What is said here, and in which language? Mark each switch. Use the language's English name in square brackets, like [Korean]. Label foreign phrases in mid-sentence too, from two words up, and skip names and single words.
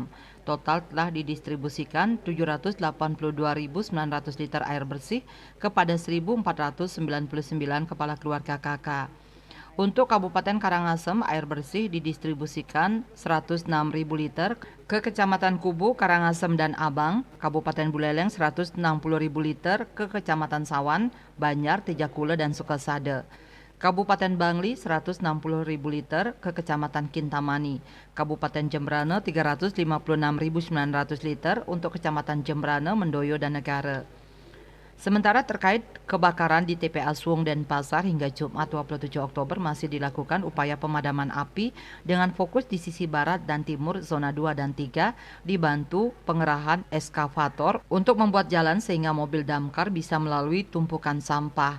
[Indonesian] Total telah didistribusikan 782.900 liter air bersih kepada 1.499 kepala keluarga KK. Untuk Kabupaten Karangasem, air bersih didistribusikan 106.000 liter ke Kecamatan Kubu, Karangasem, dan Abang, Kabupaten Buleleng 160.000 liter ke Kecamatan Sawan, Banjar, Tijakula, dan Sukasade. Kabupaten Bangli 160.000 liter ke Kecamatan Kintamani, Kabupaten Jembrana 356.900 liter untuk Kecamatan Jembrana, Mendoyo, dan Negara. Sementara terkait kebakaran di TPA Suwung Denpasar hingga Jumat 27 Oktober masih dilakukan upaya pemadaman api dengan fokus di sisi barat dan timur zona 2 dan 3 dibantu pengerahan eskavator untuk membuat jalan sehingga mobil damkar bisa melalui tumpukan sampah.